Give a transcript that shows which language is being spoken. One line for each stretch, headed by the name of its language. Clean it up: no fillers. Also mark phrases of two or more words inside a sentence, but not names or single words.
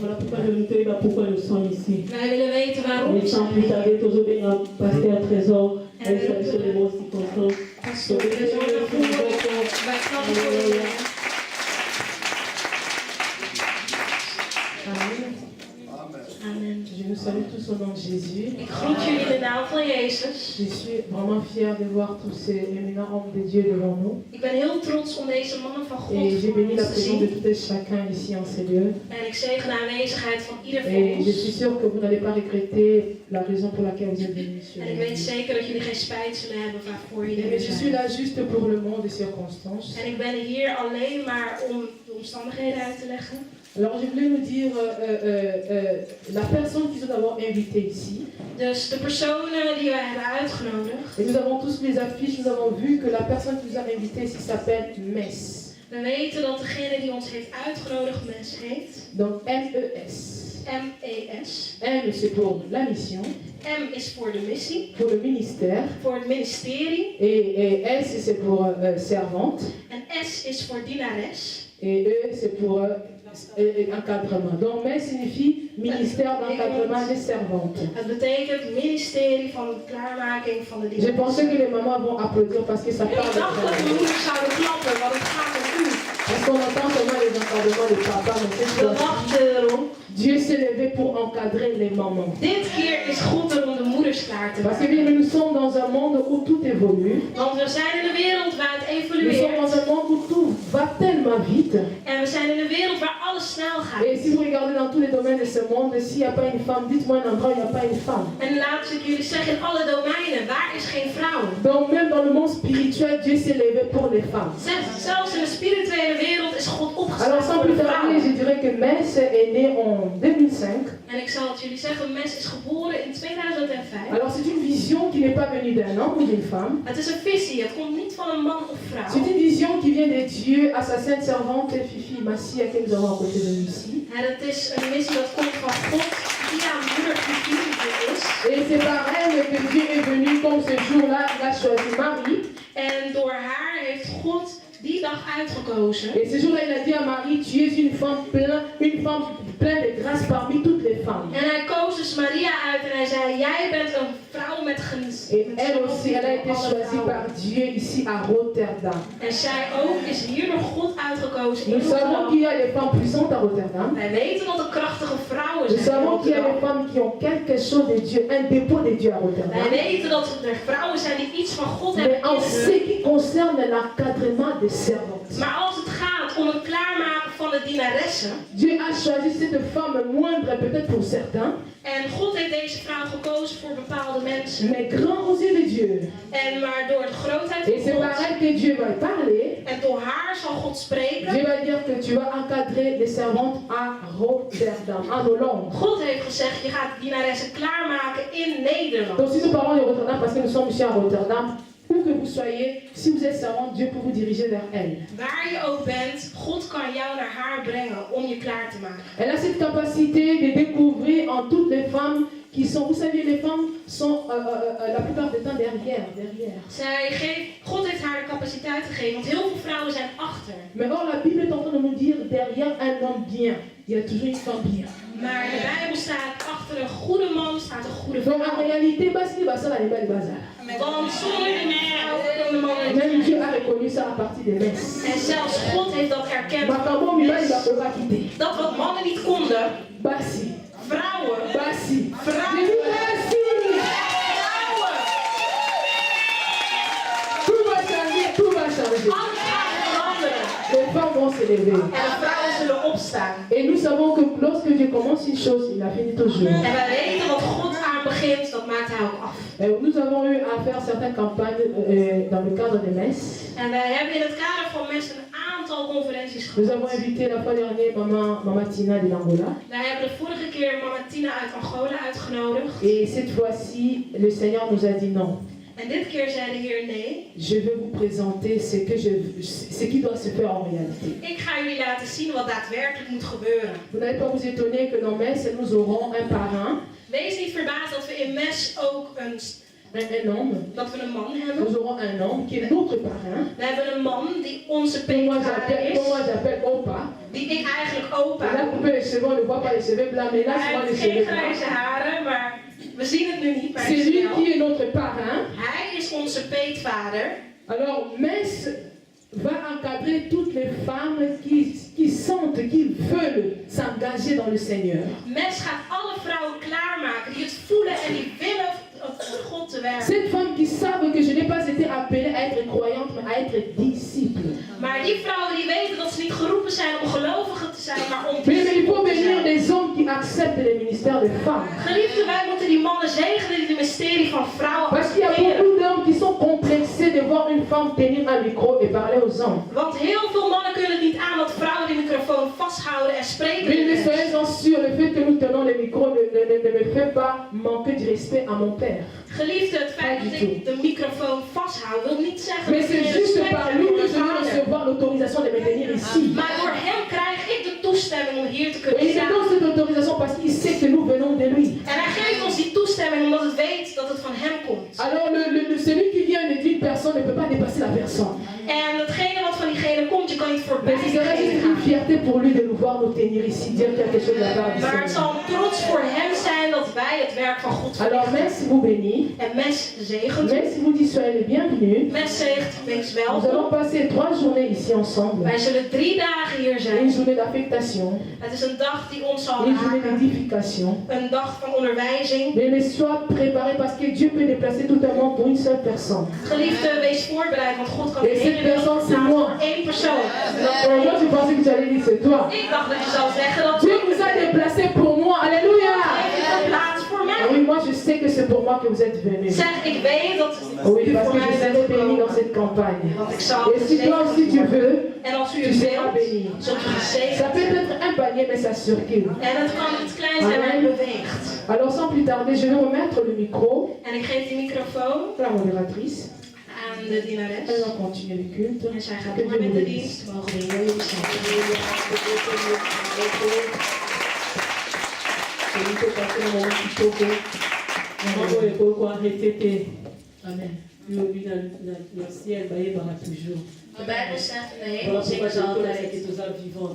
Dutch: Wij willen weten waarom we zijn. Pastor, we zo naar voren. Wij klappen voor de Heer. Amen. Amen.
French: Je vous salue tous au nom de Jésus.
Dutch: Ik groet jullie in de naam van Jezus.
French: Je suis vraiment fier de voir tous ces éminents hommes de Dieu devant nous.
Dutch: Ik ben heel trots om deze mannen van God
French: Et j'ai béni la
Dutch: te
French: présence de
Dutch: zien.
French: tout et chacun ici en ces lieux.
Dutch: En ik zegen de aanwezigheid van ieder van
French: Et je
Dutch: ons.
French: suis sûre que vous n'allez pas regretter la raison pour laquelle vous êtes venus ici.
Dutch: En ik weet zeker dat jullie geen spijt zullen hebben waarvoor jullie
French: Mais
Dutch: er
French: je suis
Dutch: zijn.
French: là juste pour le monde des circonstances.
Dutch: En ik ben hier alleen maar om de omstandigheden uit te leggen.
French: Alors je voulais nous dire la personne qu'ils ont d'abord invitée ici.
Dutch: Dus de personen die wij hebben uitgenodigd.
French: Et nous avons tous les affiches, nous avons vu que la personne qui nous a invités ici s'appelle MES.
Dutch: We weten dat degene die ons heeft uitgenodigd Mes heet.
French: Donc M-E-S.
Dutch: M-E-S.
French: M c'est pour la mission,
Dutch: M is voor de missie,
French: pour le ministère.
Dutch: voor het ministerie.
French: Et S c'est pour servante.
Dutch: En S is voor dienares.
French: Et E c'est pour encadrement. Donc MES signifie ministère d'encadrement des servantes.
Dutch: Het betekent ministerie van de klaarmaking van de
French: Je
Dutch: dienares.
French: pensais que les mamans vont applaudir parce que ça
Dutch: Ik
French: parle de
Dutch: dacht dat de
French: travail.
Dutch: moeders zouden klappen, want het gaat om u.
French: Parce qu'on entend seulement les encadrements des papas, mais cette
Dutch: We
French: fois-ci,
Dutch: wachten erom.
French: Dieu s'est levé pour encadrer les mamans.
Dutch: Dit keer is God er om de moeders klaar te
French: Parce que
Dutch: maken.
French: bien, nous sommes dans un monde où tout évolue.
Dutch: Want we zijn in een wereld waar het
French: Nous sommes
Dutch: evolueert.
French: dans un monde où tout va tellement vite.
Dutch: En we zijn in een wereld waar alles snel gaat.
French: Et si vous regardez dans tous les domaines de ce monde, s'il n'y a pas une femme, dites-moi un endroit où il n'y a pas une femme.
Dutch: En laat ik jullie zeggen, in alle domeinen, waar is geen vrouw?
French: Donc même dans le monde spirituel, Dieu s'est levé pour les femmes.
Dutch: Zelfs in de spirituele wereld is God opgestaan
French: Alors sans
Dutch: voor
French: plus
Dutch: de
French: tarder,
Dutch: vrouw.
French: je dirais que Metz est né en 2005.
Dutch: En ik zal het jullie zeggen, Mes is geboren in 2005.
French: Alors c'est une vision qui n'est pas venue d'un homme ou d'une femme.
Dutch: Het is een visie, het komt niet van een man of vrouw.
French: C'est une vision qui vient de Dieu à sa sainte servante Fifi Massia que nous avons à côté de nous ici.
Dutch: En het is een missie dat komt van God via moeder Fifi die er is.
French: Et c'est par elle que Dieu est venu comme ce jour-là, il a choisi Marie.
Dutch: En door haar heeft God die dag uitgekozen.
French: Et ce jour-là, il a dit à Marie, tu es une femme pleine de grâce parmi toutes les femmes.
Dutch: En hij koos dus Maria uit en hij zei, jij bent een vrouw met genot.
French: Et elle aussi, elle a été choisie par Dieu ici à Rotterdam.
Dutch: En zij ook is hier door God uitgekozen in
French: Nous savons
Dutch: Rotterdam.
French: qu'il y a des femmes puissantes à Rotterdam.
Dutch: Wij weten dat er krachtige vrouwen
French: Nous
Dutch: zijn in
French: savons qu'il y a des
Dutch: Rotterdam.
French: femmes qui ont quelque chose de Dieu, un dépôt de Dieu à
Dutch: Wij
French: Rotterdam.
Dutch: weten dat er vrouwen zijn die iets van God
French: Mais
Dutch: hebben
French: en
Dutch: in
French: ce
Dutch: hun.
French: qui concerne l'encadrement des servantes,
Dutch: Maar als het gaat om het klaarmaken van de dienaressen.
French: Dieu a choisi cette femme moindre peut-être pour certains,
Dutch: En God heeft deze vrouw gekozen voor bepaalde mensen.
French: mais grand aux yeux de Dieu.
Dutch: En maar door de grootheid
French: Et c'est
Dutch: van
French: par
Dutch: God.
French: elle que Dieu va parler.
Dutch: En door haar zal God spreken.
French: Dieu va dire que tu vas encadrer les servantes à Rotterdam, en Hollande.
Dutch: God heeft gezegd, je gaat dienaressen klaarmaken in Nederland.
French: Donc si nous parlons de Rotterdam, parce que nous sommes ici à Rotterdam, où que vous soyez, si vous êtes servante, Dieu peut vous diriger vers elle.
Dutch: Waar je ook bent, God kan jou naar haar brengen om je klaar te maken.
French: Elle a cette capacité de découvrir en toutes les femmes qui sont, vous savez, les femmes sont la plupart du temps derrière.
Dutch: God heeft haar de capaciteit gegeven, want heel veel vrouwen zijn achter.
French: Mais or la Bible est en train de nous dire, derrière un homme bien, il y a toujours une femme bien.
Dutch: Maar in de Bijbel staat, achter een goede man staat een goede
French: Donc en
Dutch: vrouw.
French: réalité, c'est pas ça la bazar.
Dutch: Want zonder een vrouw kan de man het
French: Même
Dutch: niet.
French: Dieu a reconnu ça à partir des messes.
Dutch: En zelfs God heeft dat erkend.
Lingala: Makambo Mila,
French: il va quitter.
Dutch: Dat wat mannen niet konden, Basi. vrouwen. Basi. Vrouwen.
French: Je dis merci.
Dutch: Vrouwen.
French: Tout va changer, tout va changer.
Dutch: Alles gaat veranderen.
French: Les femmes vont se lever.
Dutch: En de vrouwen zullen opstaan.
French: Et nous savons que lorsque Dieu commence une chose, il la finit toujours.
Dutch: En wij weten wat God aan begint, dat maakt hij ook af.
French: Nous avons eu à faire certaines campagnes dans le cadre des messes.
Dutch: En wij hebben in het kader van mensen een aantal conferenties
French: Nous avons
Dutch: gehad.
French: invité la fois dernière Maman Tina de l'Angola.
Dutch: Wij hebben de vorige keer Mama Tina uit Angola uitgenodigd.
French: Et cette fois-ci, le Seigneur nous a dit non.
Dutch: En dit keer zei de Heer nee.
French: Je vais vous présenter ce qui doit se faire en réalité.
Dutch: Ik ga jullie laten zien wat daadwerkelijk moet gebeuren.
French: Vous n'allez pas vous étonner que dans Metz, nous aurons un parrain,
Dutch: Wees niet verbaasd dat we in Mes ook een
French: homme.
Dutch: man hebben.
French: Nous aurons un homme qui est notre parrain.
Dutch: We hebben een man die onze
French: Moi,
Dutch: peetvader is.
French: j'appelle Opa.
Dutch: Die ik eigenlijk
French: Il a
Dutch: opa.
French: coupé les cheveux, on ne voit pas les cheveux blancs, mais là,
Dutch: Hij
French: je vois les
Dutch: heeft geen
French: cheveux blancs.
Dutch: grijze haren, maar we zien het nu niet. Maar
French: C'est
Dutch: het is
French: lui
Dutch: wel.
French: qui est notre parrain.
Dutch: Hij is onze peetvader.
French: Alors, Mess va encadrer toutes les femmes qui sentent, qui veulent s'engager dans le Seigneur.
Dutch: Mes gaat alle vrouwen klaarmaken die het voelen en die willen voor God te werken.
French: Cette femme qui savent que je n'ai pas été appelée à être croyante, mais à être disciple.
Dutch: Maar die vrouwen die weten dat ze niet geroepen zijn om gelovigen te zijn, maar om
French: Mais il faut
Dutch: discipelen te
French: bénir
Dutch: zijn.
French: des hommes qui acceptent les ministères de femmes.
Dutch: Geliefden, wij moeten die mannen zegenen die het ministerie van vrouwen
French: Parce qu'il y a
Dutch: accepteren.
French: beaucoup d'hommes qui sont complexés de voir une femme tenir un micro et parler aux hommes.
Dutch: Want heel veel mannen kunnen het niet aan dat vrouwen die microfoon vasthouden en spreken.
French: Mais soyez-en sûrs, le fait que nous tenons le micro ne me fait pas manquer de respect à mon père.
Dutch: Geliefde, het feit dat ik de microfoon vasthoud wil niet zeggen
French: Mais
Dutch: dat
French: c'est
Dutch: ik
French: juste
Dutch: respect
French: par
Dutch: heb
French: lui
Dutch: voor
French: que
Dutch: mijn
French: je vais
Dutch: vader.
French: recevoir l'autorisation de me tenir ici.
Dutch: Maar door hem krijg ik de toestemming om hier te
French: Et
Dutch: kunnen
French: il me
Dutch: staan.
French: donne cette autorisation parce qu'il sait que nous venons de lui.
Dutch: En hij geeft ons die toestemming omdat het weet dat het van hem komt.
French: Alors celui qui vient d'une personne ne peut pas dépasser la personne.
Dutch: En datgene wat van diegene komt, je kan niet voorbij
French: Mais ce sera
Dutch: diegene
French: juste
Dutch: gaan.
French: une fierté pour lui de nous voir nous tenir ici, dire quelque chose de la part du
Dutch: Maar het
French: Seigneur.
Dutch: zal trots voor hem zijn dat wij het werk van God
French: Alors
Dutch: verrichten.
French: merci vous bénit.
Dutch: En Mes zegent.
French: Merci vous dit soyez les bienvenus.
Dutch: Mes zegt, wees
French: Nous allons
Dutch: welkom.
French: passer 3 journées ici ensemble.
Dutch: Wij zullen 3 dagen hier
French: Une
Dutch: zijn.
French: journée d'affectation,
Dutch: Het is een dag die ons zal
French: une journée
Dutch: raken.
French: d'édification.
Dutch: Een dag van onderwijzing.
French: Mais sois préparé parce que Dieu peut déplacer tout un monde pour une seule personne.
Dutch: Geliefde, wees voorbereid, want God kan
French: Et
Dutch: de
French: cette
Dutch: hele wereld
French: personne, c'est
Dutch: staan
French: moi.
Dutch: voor 1 persoon.
French: Et moi je pensais que tu allais dire c'est toi.
Dutch: Ik dacht dat je zou zeggen dat
French: Dieu vous a déplacé pour moi. Alléluia.
Dutch: heeft een plaats voor
French: Ah
Dutch: mij.
French: oui, moi je sais que c'est pour moi que vous êtes venus.
Dutch: Zeg, ik weet dat
French: Oui,
Dutch: u
French: parce
Dutch: voor
French: que je
Dutch: mij
French: serai
Dutch: bent
French: béni
Dutch: gekomen.
French: dans cette campagne.
Dutch: Want ik zal
French: Et si toi aussi tu
Dutch: gezegend worden.
French: veux,
Dutch: En als u
French: tu
Dutch: het
French: seras
Dutch: wilt,
French: béni.
Dutch: zult u
French: Ça
Dutch: gezegend
French: peut
Dutch: worden.
French: être un panier, mais ça circule.
Dutch: En het kan iets klein zijn, maar het beweegt.
French: Alors sans plus tarder, je vais remettre le micro
Dutch: En ik geef die microfoon
French: à la modératrice.
Dutch: aan de dienares.
French: Elle va continuer le culte.
Dutch: En zij gaat
French: Que
Dutch: door
French: Dieu
Dutch: met
French: vous
Dutch: de
French: bénisse.
Dutch: dienst. Mogen de Heer jullie Amen.
French: Le ciel va toujours.
Dutch: De Bijbel zegt in de
French: Voilà
Dutch: hemel
French: pourquoi
Dutch: zingen ze altijd.
French: tous ces vivants.